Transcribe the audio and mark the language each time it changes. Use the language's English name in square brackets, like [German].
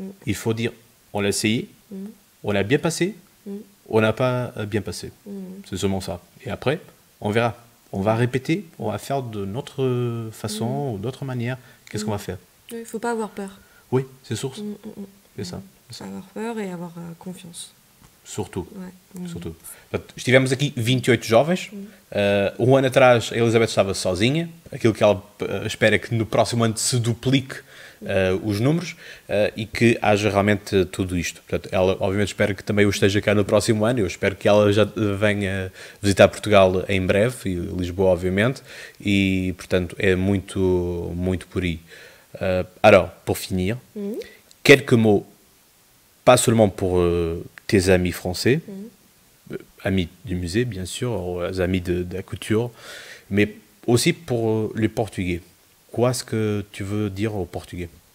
[French] Il faut dire, on l'a essayé, on l'a bien passé, on n'a pas bien passé. C'est seulement ça. Et après, on verra. On va répéter, on va faire de notre façon ou d'autre manière. Qu'est-ce qu'on va faire? Il ne faut pas avoir peur. Oui, c'est source. C'est ça. Avoir peur et avoir confiance. Surtout. Ouais. Surtout. [Portuguese] Portanto, estivemos aqui 28 jovens. Um ano atrás a Elizabeth estava sozinha. Aquilo que ela espera é que no próximo ano se duplique os números e que haja realmente tudo isto. Portanto, ela obviamente espera que também eu esteja cá no próximo ano. Eu espero que ela já venha visitar Portugal em breve, e Lisboa obviamente, e portanto é muito, muito por aí. [French] Alors, pour finir, quelques mots, pas seulement pour tes amis français, amis du musée bien sûr, amis de la couture, mais aussi pour les Portugais. Quoi est-ce que tu veux dire aux Portugais?